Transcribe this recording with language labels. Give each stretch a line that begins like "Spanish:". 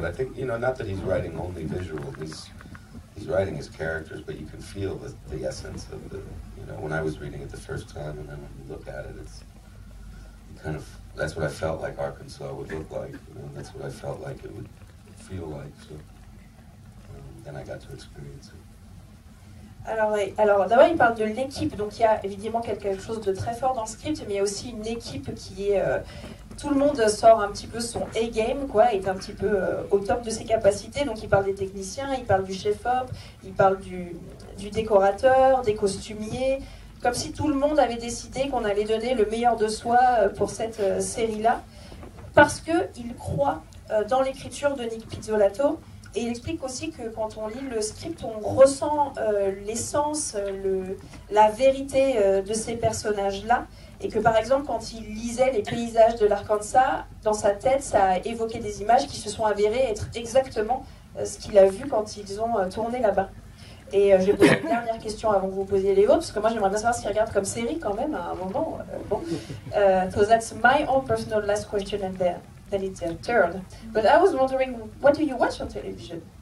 English: But I think, you know, not that he's writing only visual, he's writing his characters, but you can feel the essence of the, you know, when I was reading it the first time, and then when you look at it, it's kind of, that's what I felt like Arkansas would look like, you know, that's what I felt like it would feel like, so then I got to experience it.
French: Alors d'abord il parle de l'équipe, donc il y a évidemment quelque chose de très fort dans le script, mais il y a aussi une équipe qui est... tout le monde sort un petit peu son A-game, quoi, est un petit peu au top de ses capacités, donc il parle des techniciens, il parle du chef-op, il parle du décorateur, des costumiers, comme si tout le monde avait décidé qu'on allait donner le meilleur de soi pour cette série-là, parce qu'il croit dans l'écriture de Nic Pizzolatto. Et il explique aussi que quand on lit le script, on ressent l'essence, la vérité de ces personnages-là. Et que par exemple, quand il lisait les paysages de l'Arkansas, dans sa tête, ça a évoqué des images qui se sont avérées être exactement ce qu'il a vu quand ils ont tourné là-bas. Et je vais poser une dernière question avant que vous posiez les vôtres, parce que moi j'aimerais bien savoir ce qu'il regarde comme série quand même à un moment. Bon.
English: So that's my own personal last question, and then it's your turn. But I was wondering, what do you watch on television?